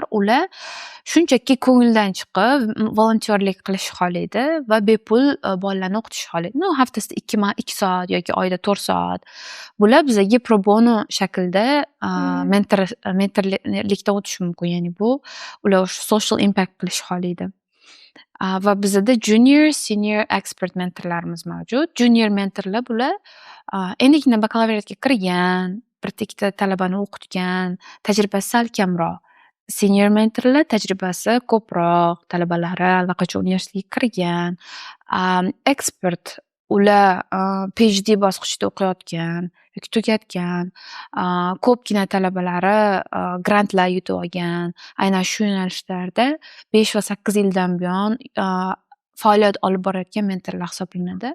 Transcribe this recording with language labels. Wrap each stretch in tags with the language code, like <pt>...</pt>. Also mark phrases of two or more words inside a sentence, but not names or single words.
<uz>Ular shunchaki ko'ngildan chiqib volontyorlik qilishni xohlaydi va bepul bolalarni o'qitishni xohlaydi. Haftasida 2 soat yoki oyda 4 soat. Bular bizga</uz> <la>pro bono</la> <uz>shaklda mentorlikda o'tishi mumkin. Ya'ni bu ular</uz> <en>social impact</en> <uz>qilishni xohlaydi. Va bizda</uz> <en>junior, senior, expert</en> <uz>mentorlarimiz mavjud. Junior mentorlar bular endigina bakalavriatga kirgan, bir ikkita talabani o'qitgan, tajribasi sal kamroq. Senior mentorlar tajribasi ko'proq, talabalari allaqachon universitetga kirgan. Expert ular PhD bosqichida o'qiyotgan yoki tugatgan, ko'pgina talabalari grantlar yutib olgan, aynan shu yo'nalishlarda 5 va 8 yildan buyon faoliyat olib borayotgan mentorlar hisoblanadi.</uz>